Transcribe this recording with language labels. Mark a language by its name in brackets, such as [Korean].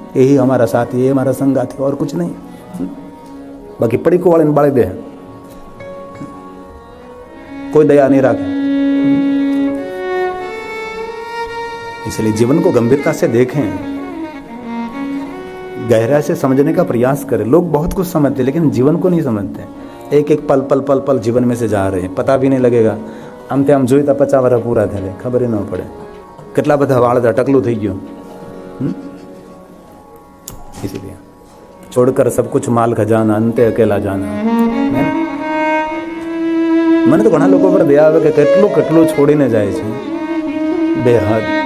[Hindi] यही हमारा साथी, यही हमारा संगाती, और कुछ नहीं। बाकी पड़ी को वाले बाड़े दे, कोई दया नहीं रखे। इसलिए जीवन को गंभीरता से देखें, गहराई से समझने का प्रयास करें। लोग बहुत कुछ समझते लेकिन जीवन को नहीं समझते। एक एक पल पल पल पल जीवन में से जा रहे हैं, पता भी नहीं लगेगा। [Gujarati] આમ તે આમ જોઈ તો 50 વર્ષ પૂરા થાય, ખબર ન પડે કેટલા બધા વાળ હતા, ટકલું થઈ ગયું। [Hindi] इसलिए छोड़कर सब कुछ माल खजाना, अंते अकेला जाना। [Gujarati] મને તો ઘણા લોકો પર દયા આવે કે કેટલું કેટલું છોડીને જાય છે, બેહદ।